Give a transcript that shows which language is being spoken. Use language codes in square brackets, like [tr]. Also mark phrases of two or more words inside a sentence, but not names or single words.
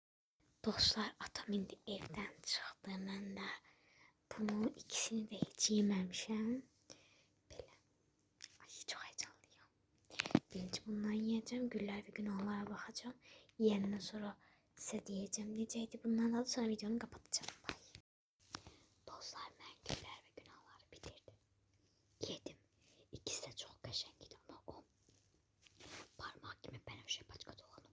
[az] Dostlar, atam indi evdən çıxdı. Mən də bunu ikisini də heç yeməmişəm. Belə. Ay, çox heyecanlıyam. Birinci bundan yiyəcəm. Güllər və Günahlara baxacağım. Yiyəndən sonra sizə deyəcəm necəydi. Bundan da sonra [tr] videonu kapatacağım. [az] Bye. Dostlar, mən Güllər və Günahları bitirdim. Yedim. İkisi de çok qəşəng idi ama o [tr] parmak gibi [az] bənövşə paçka